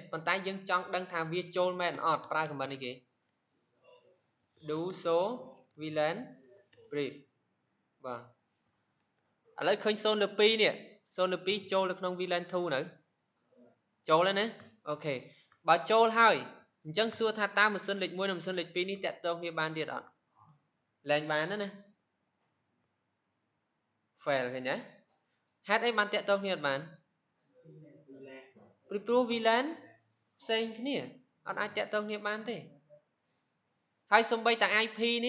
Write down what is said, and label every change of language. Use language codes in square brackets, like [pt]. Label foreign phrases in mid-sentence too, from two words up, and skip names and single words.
[km] ប៉ុន្តែយើងចង់ដឹងថាវាចូលមែនអត់ប្រើ comment អីគេ [en] do show VLAN brief [km] បាទឥឡូវឃើញ Solar 2នេះ Solar 2ចូលនៅក្នុង VLAN 2នៅចូលហើយណាអូខេបើចូលហើយអញ្ចឹងសួរថាតើម៉ាស៊ីនលេខ1និងម៉ាស៊ីនលេខ2នេះតាក់ទងគ្នាបានទៀតអត់លែងបានណា fail ឃើញទេហេតុអីបានតាក់ទងគ្នាអត់បានព្រោះ VLAN ផ្សេងគ្នាអត់អាចតាក់ទងគ្នាបានទេហើយសំបីតែ IP នេះ